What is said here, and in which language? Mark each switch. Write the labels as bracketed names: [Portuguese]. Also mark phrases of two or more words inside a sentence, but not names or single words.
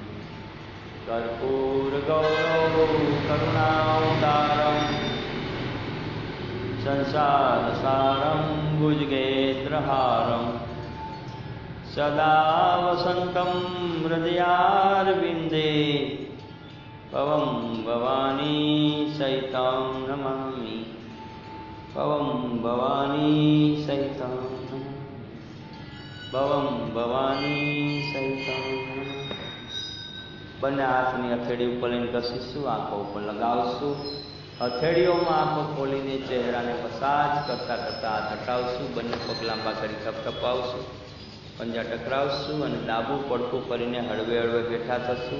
[Sanskrit] कर्पूर गौरव करुणावतारं संसार सारं भुजगेन्द्रहारं सदा वसन्तं हृदयारविन्दे पवं भवानी सहितं नमामि. पवं भवानी सहितं नमामि. पवं भवानी सहितं नमामि. [Gujarati] બંને હાથની હથેળી ઉપર લઈને ઘસીશું, આંખો ઉપર લગાવશું. હથેળીઓમાં આંખો ખોલીને ચહેરાને મસાજ કરતાં કરતાં હાથ હટાવશું. બંને પગ લાંબા કરી થપથપાવશું, પંજા ટકરાવશું અને ડાબું પડખું કરીને હળવે હળવે બેઠા થશું.